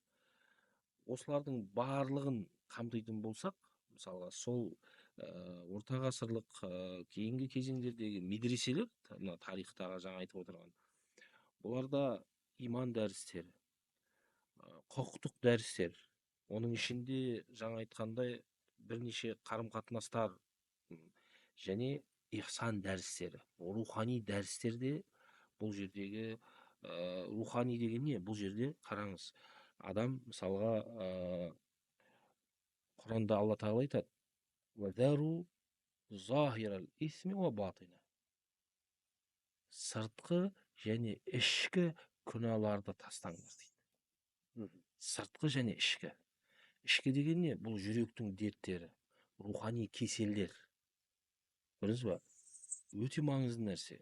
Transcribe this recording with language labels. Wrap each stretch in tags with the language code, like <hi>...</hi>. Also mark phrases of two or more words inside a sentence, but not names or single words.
<kk>Осылардың барлығын қамтитын болсақ, мысалға сол орта ғасырлық кейінгі кезеңдердегі медреселер, мына тарихтағы жаңа айтып отырған, бұларда иман дәрістері, құқықтық дәрістер, оның ішінде жаңа айтқандай бірнеше қарым-қатынастар және ихсан дәрістері, рухани дәрістерде бұл жердегі рухани деген не? Бұл жерде қараңыз, адам мысалға Құранда Алла тағала айтады:</kk> <ar>«وذروا ظاهر الإثم وباطنه».</ar> <kk>Сыртқы және ішкі күнәларды тастаңдар дейді. Сыртқы және ішкі. Ішкі деген не? Бұл жүректің дерттері, рухани кеселдер. Көрдіңіз ба? Өте маңызды нәрсе.</kk>